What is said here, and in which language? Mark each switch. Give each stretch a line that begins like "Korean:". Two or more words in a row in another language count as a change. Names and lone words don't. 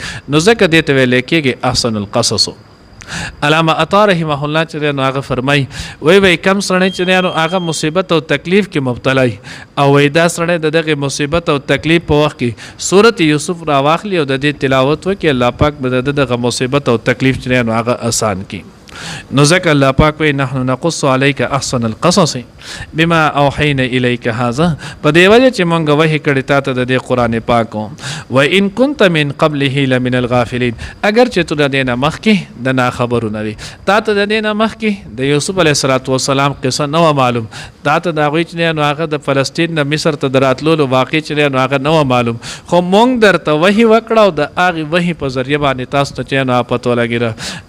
Pashto: نو ځکه دې ته ویل کېږي
Arabic: احسن القصص.
Pashto: علامه عطا
Arabic: رحمه الله
Pashto: چې نو هغه فرمایي وای کم سړی چې نو هغه مصیبت او تکلیف کې مبتلا او وای دا سړی د دغه مصیبت او تکلیف په وخت کې سورت یوسف را واخلي او د دې تلاوت وکړي، الله پاک به دغه مصیبت او تکلیف چې نو هغه آسان کړي. نو ځکه الله پاک وی
Arabic: نحن نقص علیک احسن القصص بما اوحینا الیک هذا،
Pashto: په دې وجه چې مونږ وحی کړی تا ته د دې قرآن پاک
Arabic: و ان كنت من قبله لمن الغافلین،
Pashto: اگر چې ته د دې نه مخکې د ناخبرو نه وي، تا ته د دې نه مخکې د یوسف
Arabic: علیه السلام
Pashto: قصه نه وه معلوم، تا ته د هغوی چې نو هغه د فلسطین نه مصر ته د راتلولو واقع چې نو هغه نه وه معلوم، خو مونږ درته وحی وکړه او د هغې وحی په ذریعه باندې تاسو ته چې نو پته ولګېده.